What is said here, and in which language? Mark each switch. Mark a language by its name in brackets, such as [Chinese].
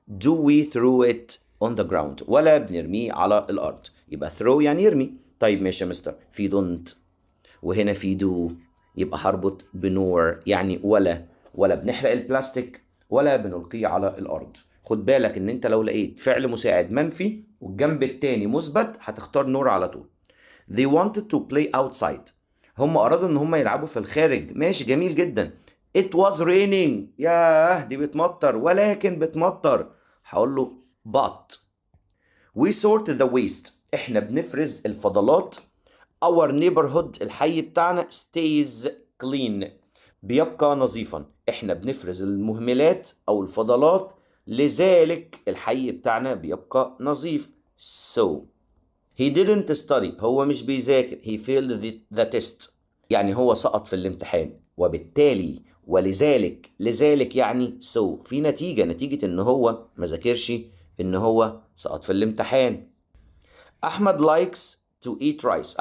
[English] Do we throw it on the ground. [Arabic] ولا بنرميه على الأرض. يبقى throw يعني يرمي. طيب ماشي يا مستر. في don't وهنا في do، يبقى هربط بنور يعني ولا بنحرق البلاستيك ولا بنلقيه على الأرض. خد بالك ان انت لو لقيت فعل مساعد منفي والجنب التاني مثبت هتختار نور على طول. [English] They wanted to play outside. [Arabic] هم أرادوا ان هم يلعبوا في الخارج. ماشي جميل جدا. [English] It was raining. [Arabic] ياه دي بتمطر، ولكن بتمطر. هقول له [English] but. We sort the waste. [Arabic] احنا بنفرز الفضلات. [English] Our neighborhood [Arabic] الحي بتاعنا [English] stays clean. [Arabic] بيبقى نظيفا. احنا بنفرز المهملات او الفضلات، لذلك الحي بتاعنا بيبقى نظيف. [English] So he didn't study. [Arabic] هو مش بيذاكر. [English] He failed the test. [Arabic] يعني هو سقط في الامتحان، وبالتالي لذلك يعني so في نتيجة ان هو ما ذاكرش، ان هو سقط في الامتحان. [English] احمد likes to eat rice.